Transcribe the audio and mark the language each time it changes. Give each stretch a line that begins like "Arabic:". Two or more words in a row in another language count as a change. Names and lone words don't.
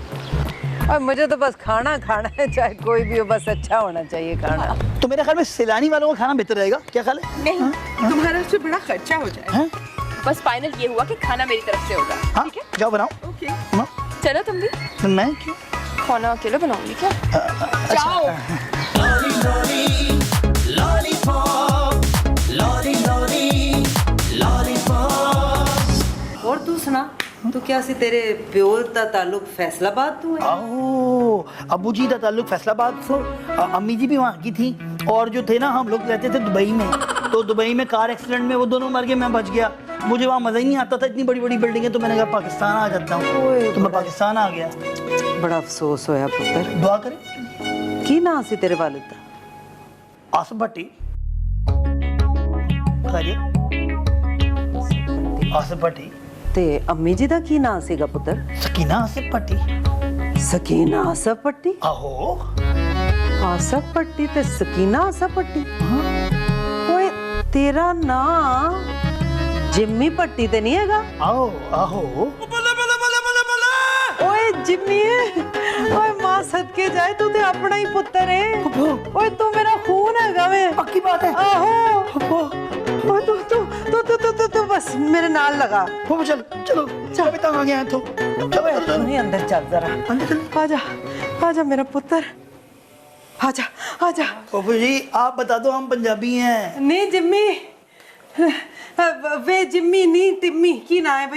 Hindi: और मुझे तो बस खाना खाना है, चाहे कोई भी हो, बस अच्छा होना चाहिए खाना। तो मेरे ख्याल में सैलानी वालों का खाना बेहतर रहेगा, क्या ख्याल है? नहीं, तुम्हारा उससे बड़ा खर्चा हो जाए। हैं? बस फाइनल ये हुआ कि खाना मेरी तरफ से होगा। हाँ, ठीक है, जाओ बनाओ। ओके, हाँ, चलो तुम भी। तो मैं क्यों? खाना अकेले बनाऊंगी क्या? जाओ।
English: Lolly, lolly, lollipop. Lolly, lolly, lollipop.
Punjabi: ਔਰ ਤੂ ਸੁਣਾ, ਤੂ ਕਿਆ ਸੀ ਤੇਰੇ ਪਿਓ ਦਾ ਤਾਲੁੱਕ ਫ਼ੈਸਲਾਬਾਦ ਤੋ ਹੈ?
Hindi: आओ, अबू जी का ताल्लुक फैसलाबाद से, अम्मी जी भी वहाँ की थी, और जो थे ना, हम लोग रहते थे दुबई में, तो दुबई में कार एक्सीडेंट में वो दोनों मर गए, मैं बच गया। मुझे वहाँ मजा ही नहीं आता था, इतनी बड़ी बड़ी बिल्डिंगें, तो मैंने कहा पाकिस्तान आ जाता हूँ, तो मैं पाकिस्तान आ गया।
Punjabi: ਬੜਾ ਅਫ਼ਸੋਸ ਹੋਇਆ ਪੁੱਤਰ।
Hindi: दुआ करें।
Punjabi: ਕੀ ਨਾਂ ਸੀ ਤੇਰੇ ਵਾਲਿਦ ਦਾ? आसिफ भट्टी। आसिफ भट्टी। ਤੇ ਅੰਮੀ ਜੀ ਦਾ ਕੀ ਨਾਂ ਸੀਗਾ ਪੁੱਤਰ? सकीना आसिफ भट्टी। सकीना आसफ पट्टी? आहो, आसफ पट्टी ते सकीना आसफ पट्टी? ਓਏ ਤੇਰਾ ਨਾਮ ਜਿੰਮੀ ਪੱਟੀ ਤੇ ਨਹੀਂ ਹੈਗਾ? ਆਓ ਆਹੋ। ਓਏ ਜਿੰਮੀ, ਓਏ ਮਾਂ ਸਦਕੇ ਜਾਏ, ਤੂ ਤੇ ਅਪਣਾ ਹੀ ਪੁੱਤਰ ਹੈ। ਓਏ ਤੂ ਮੇਰਾ ਖ਼ੂਨ ਹੈਗਾ ਵੇ। ਪੱਕੀ ਬਾਤ ਹੈ। ਆਹੋ। ਓਏ ਤੂ ਬਸ ਮੇਰੇ ਨਾਲ ਲਗਾ।
Hindi: वो चल चलो, अभी तक आ गया है तो चलो तू ही अंदर चल जरा। अंदर चल।
Punjabi: ਆਜਾ ਆਜਾ ਮੇਰਾ ਪੁੱਤਰ, ਆਜਾ ਆਜਾ।
Hindi: पप्पू जी, आप बता दो, हम पंजाबी हैं।
Punjabi: ਨਹੀਂ ਜਿੰਮੀ, ਵੇ ਜਿੰਮੀ ਨਹੀਂ ਟਿੰਮੀ ਕੀ ਨਾਂ ਹੈ ਭਾਈ।